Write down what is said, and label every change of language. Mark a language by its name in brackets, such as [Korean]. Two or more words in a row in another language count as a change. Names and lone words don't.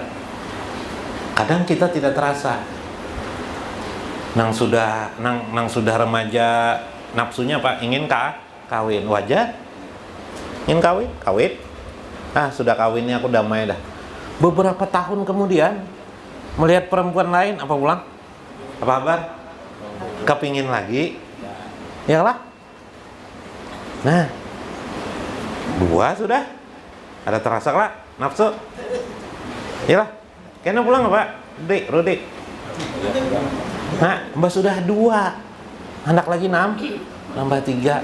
[Indonesian] Kadang kita tidak terasa. Nang sudah remaja, nafsunya apa? Ingin kawin, wajar. Ingin kawin. Sudah kawin ini aku damai dah. Beberapa tahun kemudian melihat perempuan lain, apa pulang? Apa kabar? Kepingin lagi, ya lah. Nah, 2 sudah ada terasa lah nafsu. Yalah, kena pulang apa? Rudik. Nah, mbak sudah 2, anak lagi 6, nambah 3.